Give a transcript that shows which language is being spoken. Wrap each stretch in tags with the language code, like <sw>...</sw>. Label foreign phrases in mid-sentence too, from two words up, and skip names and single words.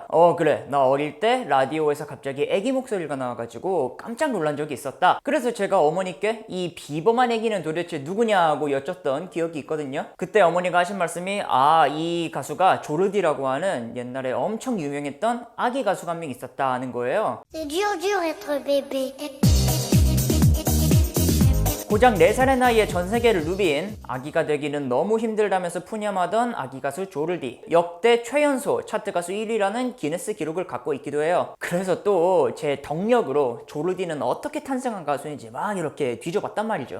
<ko>그래, 나 어릴 때 라디오에서 갑자기 애기 목소리가 나와가지고 깜짝 놀란 적이 있었다. 그래서 제가 어머니께 이 비범한 애기는 도대체 누구냐고 여쭸던 기억이 있거든요. 그때 어머니가 하신 말씀이 이 가수가 조르디라고 하는 옛날에 엄청 유명했던 아기 가수가 한 명 있었다는 거예요.</ko> <fr>C'est dur être bébé.</fr> <ko>고작 4살의 나이에 전세계를 누빈 아기가 되기는 너무 힘들다면서 푸념하던 아기 가수 조르디. 역대 최연소 차트 가수 1위라는 기네스 기록을 갖고 있기도 해요. 그래서 또 제 덕력으로 조르디는 어떻게 탄생한 가수인지 막 이렇게 뒤져봤단 말이죠.</ko>